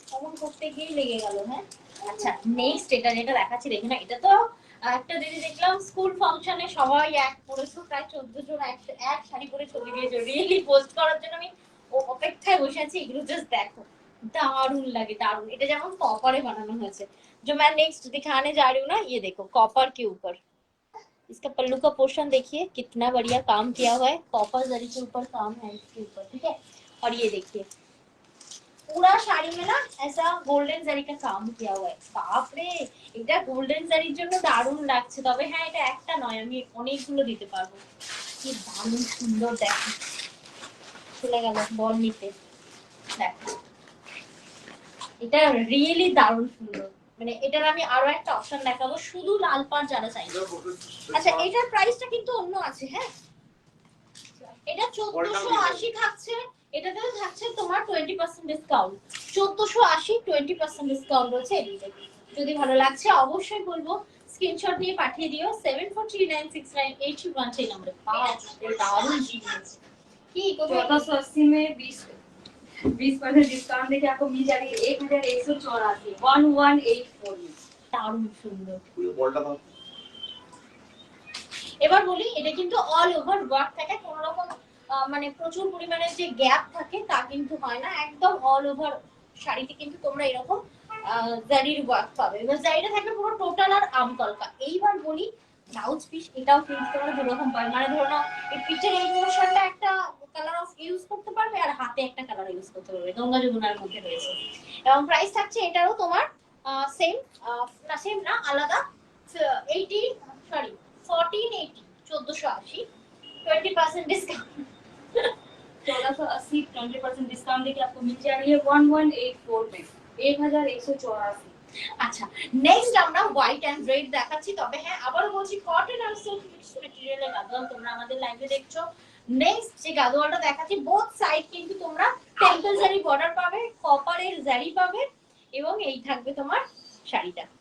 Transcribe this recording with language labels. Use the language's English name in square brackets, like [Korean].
[Bangla] Common করতে গিয়ে লেগে গেল। হ্যাঁ আচ্ছা নেক্সট এটা যেটা দেখাচ্ছি দেখুন না, এটা তো একটা দিদি দেখলাম স্কুল ফাংশনে সবাই এক পরেছো, প্রায় 14 জন এক শাড়ি পরে ছবি দিয়েছে, রিয়েলি পোস্ট করার জন্য আমি অপেক্ষায় বসে আছি। এগুলো জাস্ট দেখো दारुण लगे दारुण। এটা যেমন কপারে বানানো হয়েছে। [Hindi] जो मैं नेक्स्ट दिखाने जा रही हूँ ना, ये देखो कॉपर के ऊपर इसका पल्लू का पोर्शन देखिए कितना बढ़िया काम किया हुआ है, कॉपर जरी के ऊपर काम है इसके ऊपर, ठीक है? और ये देखिए पूरा साड़ी में ना ऐसा गोल्डन जरी का काम किया हुआ है। बाप रे [Bangla] এটা গোল্ডেন জারির জন্য দারুণ লাগছে। তবে হ্যাঁ এটা একটা নয়, আমি অনেকগুলো দিতে পারবো। কি দারুণ সুন্দর দেখো, চলে গেল বল নিতে। দেখো এটা রিয়েলি দারুণ সুন্দর, মানে এটার আমি আরো একটা অপশন দেখাবো শুধু লাল পাড় যারা চাইবে। আচ্ছা এটার প্রাইসটা কিন্তু অন্য আছে। হ্যাঁ এটা 1480 থাকছে, এটাতেও থাকছে তোমার 20% ডিসকাউন্ট। 1480 20% ডিসকাউন্ট রয়েছে এদিকে। যদি ভালো লাগছে অবশ্যই বলবো স্ক্রিনশট নিয়ে পাঠিয়ে দিও 74396981 নম্বরে। দারুণ জিনিস কি কোথায় [Hindi] 1480 में 20% डिस्काउंट देके आपको मिल जाएगी 1184 1184 में। [Bangla] দারুণ সুন্দর। বলটা দাও। এবার বলি এটা কিন্তু অল ওভার ওয়ার্ক থাকে, কোন রকম মানে প্রচুর পরিমাণে যে গ্যাপ থাকে তা কিন্তু হয় না। একদম অল ওভার শাড়িতে কিন্তু তোমরা এরকম জারির ওয়ার্ক পাবে। এবার জারিটা থাকবে পুরো টোটাল আর আম কলকা। এইবার বলি ব্লাউজ পিস, এটাও কিন্তু তোমরা দুরকম পাবে, মানে ধরো না এই পিঠের এই পোরশনটা একটা কালার অফ ইউজ করতে পারবে আর হাতে একটা কালার ইউজ করতে পারবে, গঙ্গা যমুনার মধ্যে রয়েছে। এবং প্রাইস থাকছে এটারও তোমার সেম না, সেম না আলাদা 80 সরি 1480 1480 20% डिस्काउंट [Hindi] 1480 20% डिस्काउंट देके आपको मिल जाएगी 1184 में 1184। [Bangla] আচ্ছা, নেক্সট আমরা হোয়াইট এন্ড রেড দেখাচ্ছি। তবে হ্যাঁ, আবারও বলছি কটন আর সিল্ক মিক্স ম্যাটেরিয়ালের গাদোয়াল তোমরা আমাদের লাইভে দেখছো। নেক্সট যে গাদোয়ালটা দেখাচ্ছি, বোথ সাইড কিন্তু তোমরা টেম্পল জারি বর্ডার পাবে, কপারের জারি পাবে, এবং এই থাকবে তোমার শাড়িটা।